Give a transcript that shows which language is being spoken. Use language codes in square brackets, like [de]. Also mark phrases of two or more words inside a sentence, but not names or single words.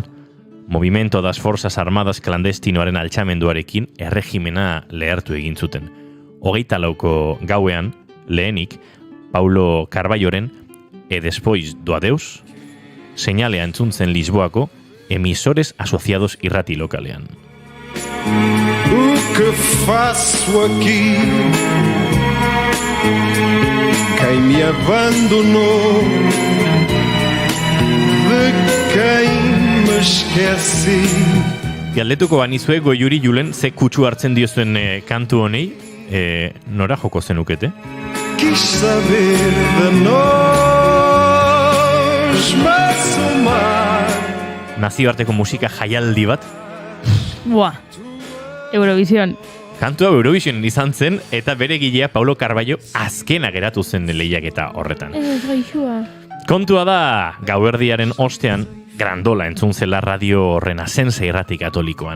[eu] Movimento das Forzas Armadas klandestinoaren altxamenduarekin erregimena lehertu egin zuten. 24ko gauean, lehenik, Paulo Carballoren E despois do adeus, seinalea entzun zen Lisboako emisores asociados irrati lokalean. [pt] O que faço aqui? Quem me abandonou? De quem me esqueci? [eu] Galdetuko banizue Goiuri Julen ze kutsu hartzen diozuen kantu honei, nora joko zenukete? [pt] Quis saber de nós, mas o mar. [eu] Nazioarteko musika jaialdi bat. Buah, Eurovision. Kantu hau Eurovision izan zen, eta bere gilea Paulo Carballo azkena geratu zen lehiaketa horretan. Kontua da, gauerdiaren ostean, Grandola entzun zela Radio Renacense irrati katolikoan.